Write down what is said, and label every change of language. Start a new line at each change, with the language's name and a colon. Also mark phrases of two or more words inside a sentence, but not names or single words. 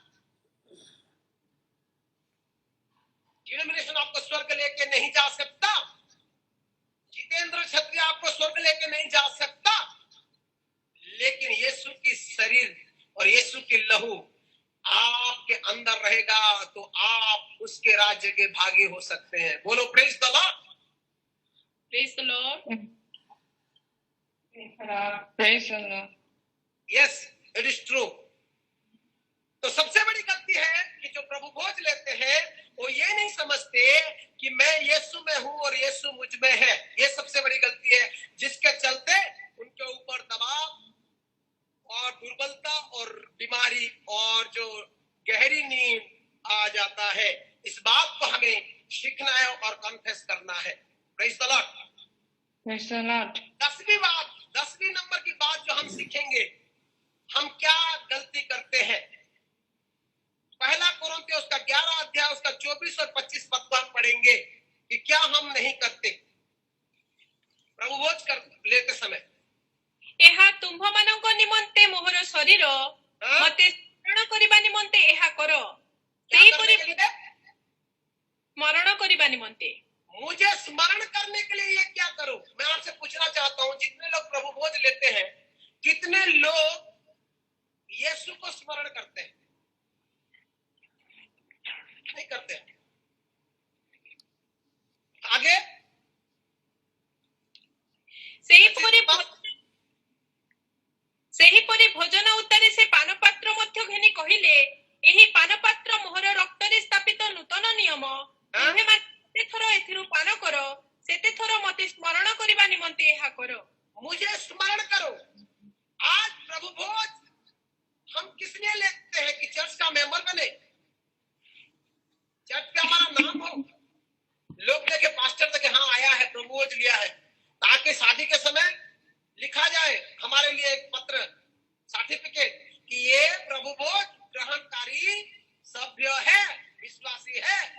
Hindi: डिनोमिनेशन आपको स्वर्ग लेके नहीं जा सकता। जितेंद्र क्षत्रिय आपको स्वर्ग लेके नहीं जा सकता, लेकिन यीशु की शरीर और यीशु की लहू आपके अंदर रहेगा तो आप उसके राज्य के भागी हो सकते हैं। बोलो
English: Praise the Lord. Praise the Lord. Praise the Lord. Yes, it is true.
Hindi: तो सबसे बड़ी गलती है कि जो प्रभु भोज लेते हैं वो ये नहीं समझते कि मैं यीशु में हूं और यीशु मुझ में है। ये सबसे बड़ी गलती है, जिसके चलते उनके ऊपर दबाव और दुर्बलता और बीमारी और जो गहरी नींद आ जाता है। इस बात को हमें सीखना है और कन्फेस करना है।
English: Praise the Lord. Praise the Lord.
Hindi: 10वीं नंबर की बात जो हम सीखेंगे, हम क्या गलती करते हैं। पहला कोरिन्थियों उसका 11 अध्याय उसका 24 और 25 पद को हम पढ़ेंगे कि क्या हम नहीं करते प्रभु भोज कर लेते समय।
Odia: ଏହା ତୁମ୍ଭମାନଙ୍କ ନିମନ୍ତେ ମୋହର ଶରୀର ମତେ ସ୍ମରଣ କରିବା ନିମନ୍ତେ ଏହା କର।
Hindi: क्या
Odia: ସେହିପରି
Hindi: करने के लिए?
Odia: ସ୍ମରଣ କରିବା ନିମନ୍ତେ।
Hindi: मुझे स्मरण करने के लिए ये क्या करो? मैं आपसे पूछना चाहता हूं, जितने लोग प्रभु भोज लेते हैं, कितने लोग यीशु को स्मरण करते हैं? नहीं करते हैं। आगे
Odia: ସେହିପରି ଭୋଜନ ଉତ୍ତାରେ ସେ ପାନପାତ୍ର ମଧ୍ୟ ଘେନି କହିଲେ, ଏହି ପାନପାତ୍ର ମୋହର ରକ୍ତରେ ସ୍ଥାପିତ ନୂତନ ନିୟମ। ତୁମେମାନେ ଯେତେ ଥର ଏଥିରୁ ପାନ କର, ସେତେ ଥର ମତେ ସ୍ମରଣ କରିବା ନିମନ୍ତେ ଏହା କର।
Hindi: मुझे स्मरण करो। आज प्रभु भोज हम किस लिए लेते हैं? कि चर्च का मेंबर बने, चर्च पे हमारा नाम हो, लोग देखे पास्टर देखे हाँ आया है, प्रभु भोज लिया है, ताकि शादी के समय लिखा जाए हमारे लिए एक पत्र, सर्टिफिकेट कि ये प्रभु भोज ग्रहणकारी सभ्य है, विश्वासी है।